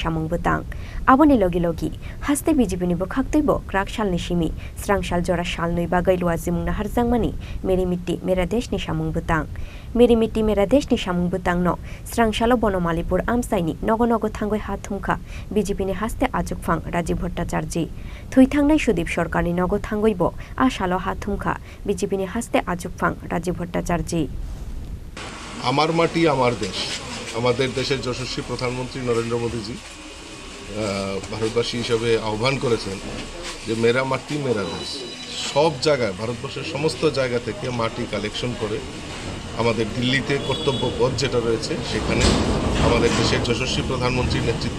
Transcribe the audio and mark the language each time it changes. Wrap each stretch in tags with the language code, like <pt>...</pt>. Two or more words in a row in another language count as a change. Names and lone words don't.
<trp>samung butang aboni logi logi haste BJP ni bokhaktoi bo krak sal ni simi srang sal jora sal noi bagai lwa jimung nahar jangmani</trp> <hi>meri mitti mera desh</hi> <trp>ni samung butang</trp> <hi>meri mitti mera desh</hi> <trp>ni samung butang no srang salo bonomalipur amsaini nogo nogo thangoi ha thumkha BJP ni haste ajukphang Rajiv Bhattacharya thui thangnai Sudip Sarkar ni nogo থাঙ্গইব আশালো হাথুমখা বিজেপি নি হাসতে আজুকফাং রাজীব ভট্টাচার্য</trp> <bn>আমার মাটি আমার দেশ আমাদের দেশের যশস্বী প্রধানমন্ত্রী নরেন্দ্র মোদীজি ভারতবাসী হিসেবে আহ্বান করেছেন যে</bn> <hi>मेरा माटी मेरा देश</hi> <bn>সব জায়গায় ভারতবর্ষের সমস্ত জায়গা থেকে মাটি কালেকশন করে আমাদের দিল্লিতে কর্তব্য পথ যেটা রয়েছে সেখানে আমাদের দেশের যশস্বী প্রধানমন্ত্রীর নেতৃত্বে</bn>